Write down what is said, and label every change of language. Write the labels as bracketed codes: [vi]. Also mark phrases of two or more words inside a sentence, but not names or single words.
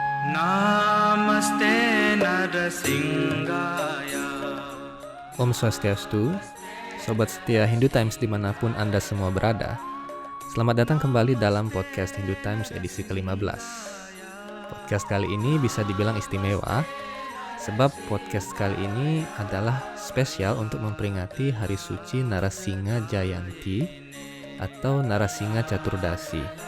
[sa] Namaste Narasimhaya. Om Swastiastu, [id] Sobat setia Hindu Times dimanapun Anda semua berada. Selamat datang kembali dalam podcast Hindu Times edisi ke-15. Podcast kali ini bisa dibilang istimewa, sebab podcast kali ini adalah spesial untuk memperingati Hari Suci Narasingha Jayanti atau Narasingha Caturdasi.